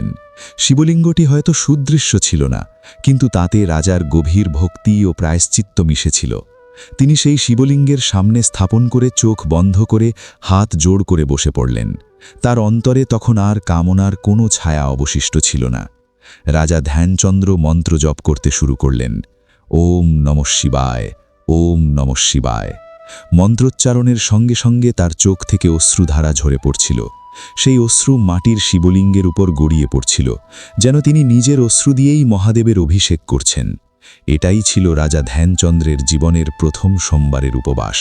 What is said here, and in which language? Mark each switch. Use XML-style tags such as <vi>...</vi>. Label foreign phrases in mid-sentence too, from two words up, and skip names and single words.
<bn>শিবলিঙ্গটি হয়তো সুদৃশ্য ছিল না, কিন্তু তাতে রাজার গভীর ভক্তি ও প্রায়শ্চিত্ত মিশেছিল। তিনি সেই শিবলিঙ্গের সামনে স্থাপন করে চোখ বন্ধ করে হাত জোড় করে বসে পড়লেন। তার অন্তরে তখন আর কামনার কোনো ছায়া অবশিষ্ট ছিল না। রাজা ধ্যানচন্দ্র মন্ত্র জপ করতে শুরু করলেন।</bn> <sa>ওম নমঃ শিবায়, ওম নমঃ শিবায়।</sa> <bn>মন্ত্রোচ্চারণের সঙ্গে সঙ্গে তার চোখ থেকে অশ্রুধারা ঝরে পড়ছিল। সেই অশ্রু মাটির শিবলিঙ্গের উপর গড়িয়ে পড়ছিল, যেন তিনি নিজের অশ্রু দিয়েই মহাদেবের অভিষেক করছেন। এটাই ছিল রাজা ধ্যানচন্দ্রের জীবনের প্রথম সোমবারের উপবাস।</bn>